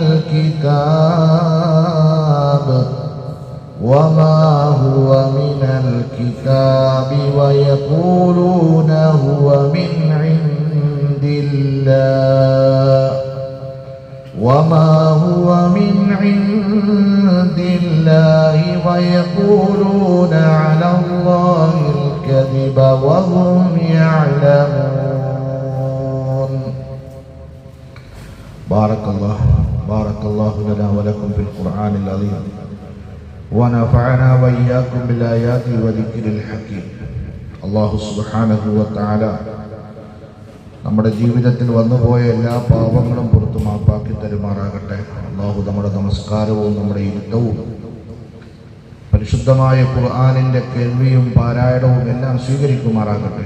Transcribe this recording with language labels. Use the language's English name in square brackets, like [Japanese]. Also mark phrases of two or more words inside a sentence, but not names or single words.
[Arabic] الكتاب وما هو من الكتاب ويقولون هو من عند الله وما هو من عند الله ويقولون على الله الكذب وهم يعلمون. بارك الله لنا ولكم في القرآن العظيم ونفعنا وإياكم بالآيات وذكر الحكيم. [Malayalam] അല്ലാഹു [Arabic] سبحانه وتعالى [Malayalam] നമ്മുടെ ജീവിതത്തിൽ വന്നുപോയ എല്ലാ പാപങ്ങളും പുറത്തു മാപ്പാക്കി തരുമാറാകട്ടെ. അല്ലാഹു നമ്മുടെ നമസ്കാരവും നമ്മുടെ ഇരുത്തവും പരിശുദ്ധമായ ഖുർആനിൻ്റെ കേൾവിയും പാരായണവും എല്ലാം സ്വീകരിക്കുമാറാകട്ടെ.